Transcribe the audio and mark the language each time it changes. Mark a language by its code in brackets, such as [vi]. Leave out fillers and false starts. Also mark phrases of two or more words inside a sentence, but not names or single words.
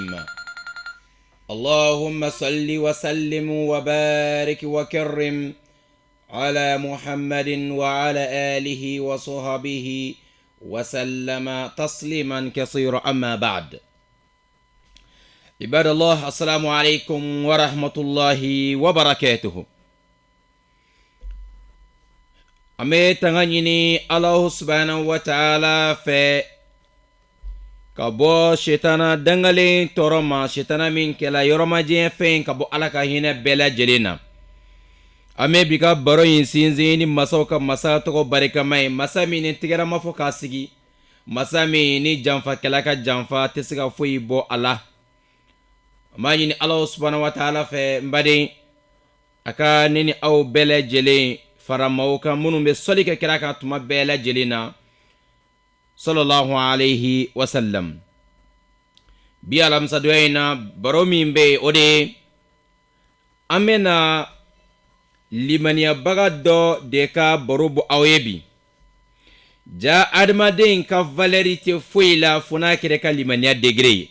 [ar] اللهم صل وسلم وبارك وكرم على محمد وعلى آله وصحبه وسلم تسليما كثيرا. أما بعد، عباد الله، السلام عليكم ورحمة الله وبركاته. [bm] ame tanga ɲini [ar] الله سبحانه وتعالى [bm] fɛ ka bɔ shetana dangalen tɔɔrɔ ma, shetana min kɛla yɔrɔmajɛ fɛn ka bɔ ala ka hinɛ bɛɛ lajɛlen na. ame bi ka baro yin sinsin ni masaw ka masa tɔgɔ barikama ye, masa min ni tigɛra ma fɔ k'a sigi, masa min ni janfakɛla ka janfa tɛ se ka foyi bɔ a la. ma ɲini [ar] الله سبحانه وتعالى [bm] fɛ n baden a ka ne ni aw bɛɛ lajɛlen faramaw kan minnu bɛ sɔli kɛ kira kan tuma bɛɛ lajɛlen na [ar] صلى الله عليه وسلم. [bm] bi alamisadonya in na baro min bɛ yen o de ye an bɛna limaniyabaga dɔ de ka baro bɔ aw ye bi. ja adamaden ka valɛri tɛ foyi la fo n'a kɛra ka limaniya degere ye.